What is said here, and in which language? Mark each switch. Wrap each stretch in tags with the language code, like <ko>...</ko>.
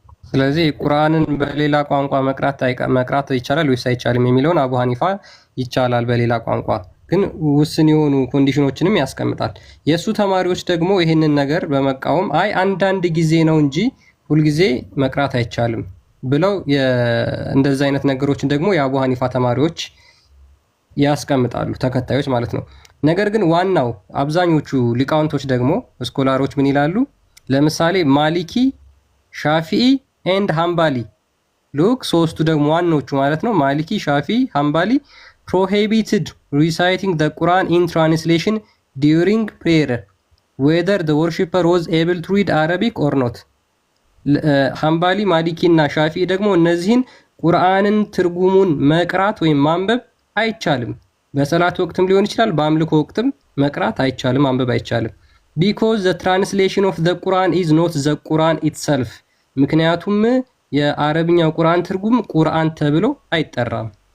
<am>ስለዚህ ቁርአንን በሌላ ቋንቋ መቅራት ይቻላል ወይስ አይቻልም የሚለውን አቡ ሐኒፋ ይቻላል በሌላ ቋንቋ ግን ውስን የሆኑ ኮንዲሽኖችንም ያስቀምጣል። የእሱ ተማሪዎች ደግሞ ይህንን ነገር በመቃወም አይ አንዳንድ ጊዜ ነው እንጂ ሁልጊዜ መቅራት አይቻልም ብለው እንደዚህ አይነት ነገሮችን ደግሞ የአቡ ሐኒፋ ተማሪዎች ያስቀምጣሉ፣ ተከታዮች ማለት ነው። ነገር ግን ዋናው አብዛኞቹ ሊቃውንቶች ደግሞ ስኮላሮች ምን ይላሉ? ለምሳሌ ማሊኪ፣ ሻፊኢ ኤንድ ሃምባሊ ሉክ ሶስቱ ደግሞ ዋናዎቹ ማለት ነው። ማሊኪ፣ ሻፊኢ፣ ሃምባሊ</am> <en>prohibited reciting the Quran in translation during prayer whether the worshipper was able to read Arabic or not.</en> <am>ሃምባሊ፣ ማሊኪ እና ሻፊኢ ደግሞ እነዚህን ቁርአንን ትርጉሙን መቅራት ወይም ማንበብ አይቻልም። በሰላት ወቅትም ሊሆን ይችላል፣ በአምልኮ ወቅትም መቅራት አይቻልም፣ ማንበብ አይቻልም።</am> <en>because the translation of the Quran is not the Quran itself</en> <am>ምክንያቱም የአረብኛው ቁርአን ትርጉም ቁርአን ተብሎ አይጠራም።</am>